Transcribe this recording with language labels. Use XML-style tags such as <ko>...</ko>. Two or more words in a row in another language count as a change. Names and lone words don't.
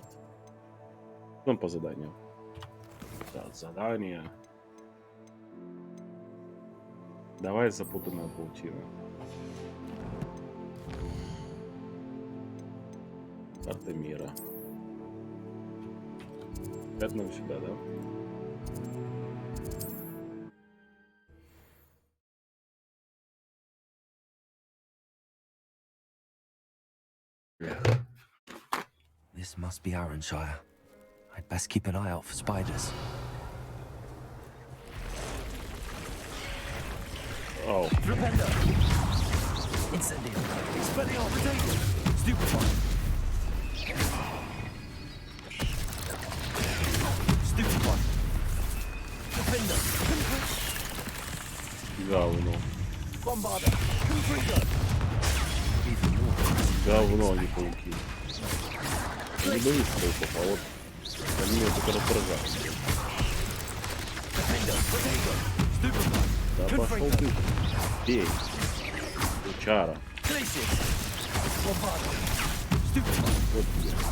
<ru>Ну, по заданию. Да, задание. Давай запутанная паутина. Карта мира. Опять нам сюда, да?</ru> <en>This must be Arranshire. I'd best keep an eye out for spiders. Oh.</en> <la>Repender! Incendio! Expelliarmus! Potato! Stupefy! Stupefy! Defender!</la> <ru>Говно.</ru> <la>Bombarder! Confringo!</la> <ru>Говно, а не пауки. Я не боюсь пауков, а вот они меня только раздражают. Да пошел ты. Бей. Чара. Вот тебе.</ru>